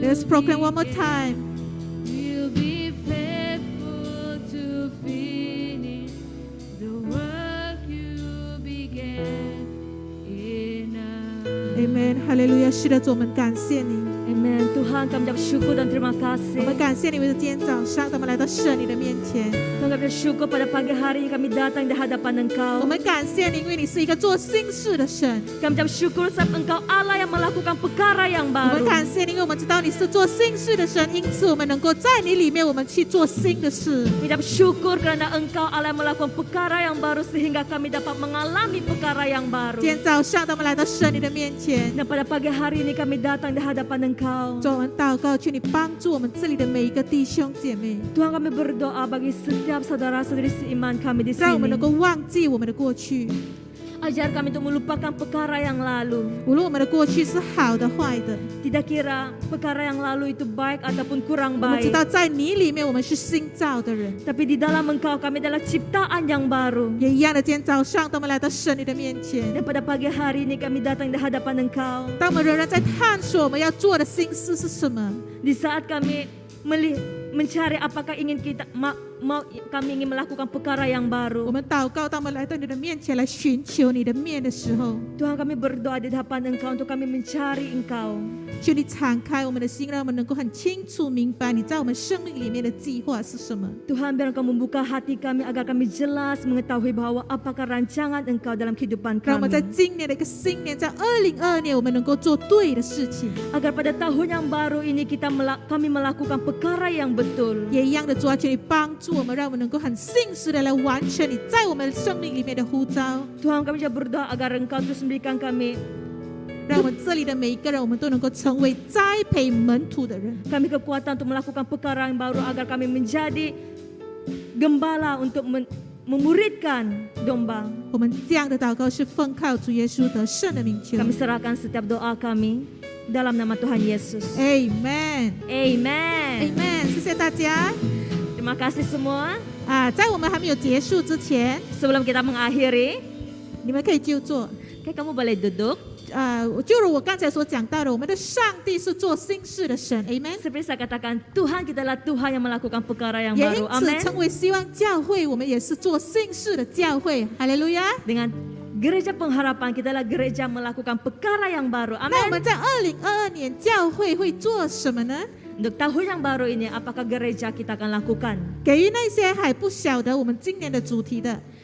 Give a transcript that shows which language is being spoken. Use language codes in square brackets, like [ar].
[en] Let's proclaim one more time. We'll be faithful to finish the work you began in us. [zh] Amen， 哈利路亚！是的，主，我们感谢你， [ms] Amen. Tuhan kami bersyukur dan terima [zh] 我 [ms] kasih. [zh] 们感谢你，为了今天早上，我们来到神你的面前。 [ms] Tuhan kami bersyukur pada pagi hari ini kami datang di hadapan [zh] 我 [ms] Engkau. [zh] 们感谢你，因为你是一个做新事的神。 [ms] Kami bersyukur sebab Engkau Allah yang melakukan perkara yang [zh] 我 [ms] baru. [zh] 们感谢你，因为我们知道你是做新事的神，因此我们能够在你里面，我们去做新的事。 [ms] Kami bersyukur kerana Engkau Allah yang melakukan perkara yang baru sehingga kami dapat mengalami perkara yang baru. [zh] 今天早上，我们来到神你的面前， [ms] Dan pada pagi hari ini kami datang di hadapan Engkau. [zh] 主，我们祷告，求你帮助我们这里的每一个弟兄姐妹， [ms] Tuhan kami berdoa bagi setiap saudara-saudari seiman kami di [zh] 让我们 [ms] sini. [zh] 能够忘记我们的过去， [ms] Ajar kami untuk melupakan perkara yang lalu. [zh] 无论我们的过去是好的坏的， [ms] Tidak kira perkara yang lalu itu baik ataupun kurang [zh] 我们知 [ms] baik. [zh] 道在你里面我们是新造的人。 [ms] Tapi di dalam Engkau kami adalah ciptaan yang baru. [zh] 也一样的，今天早上，当我们来到神你的面前， [ms] Dan pada pagi hari ini kami datang di hadapan Engkau. [zh] 当我们仍然在探索我们要做的新事是什么， [ms] Di saat kami mencari apakah ingin kita mau kami ingin melakukan perkara yang baru. [zh] 们祷告，当我们来到你的面前来寻求你的面的时候， [ms] Tuhan kami berdoa di hadapan Engkau untuk kami mencari Engkau. [zh] 求你敞开我们的心，让我们能够很清楚明白你在我们生命里面的计划是什么。 [ms] Tuhan biar Engkau membuka hati kami agar kami jelas mengetahui bahwa apakah rancangan Engkau dalam kehidupan [zh] 让我们在 [ms] kami. [zh] 今年的一个新年，在2022年，我们能够做对的事情。 [ms] Agar pada tahun yang baru ini kami melakukan perkara yang betul. [zh] 也一样的，主啊，求你帮助我们，让我们能够很信实的来完成你在我们生命里面的呼召。 [ms] Tuhan kami juga berdoa agar Engkau terus memberikan kami [zh] 让我们这里的每一个人，我们都能够成为栽培门徒的人。 [ms] kami kekuatan untuk melakukan perkara yang baru agar kami menjadi gembala untuk memuridkan domba. [zh] 我们这样的祷告是奉靠主耶稣得胜的名求。 [ms] Kami serahkan setiap doa kami dalam nama Tuhan Yesus. [zh] Amen， [ms] Amen. [zh] Amen，谢谢大家。 [ms] Terima kasih semua. [zh] 在我们还没有结束之前， [ms] Sebelum kita mengakhiri, [zh] 你们可以就坐。 [ms] kamu boleh duduk. [zh] 就如我刚才所讲到的，我们的上帝是做新事的神 ，Amen。 [ms] Seperti saya katakan, Tuhan kita adalah Tuhan yang melakukan perkara yang [zh] 也 [ms] baru. [zh] 因此 [ms] Amin. [zh] 成为希望教会，我们也是做新事的教会，哈利路亚。 [ms] Dengan gereja pengharapan kita adalah gereja melakukan perkara yang baru. [zh] 那我 [ms] Amin. [zh] 们在2022年教会会做什么呢？ [ms] Untuk tahun yang baru ini, apakah gereja kita akan lakukan? [zh] 给予那些还不晓得我们今年的主题的，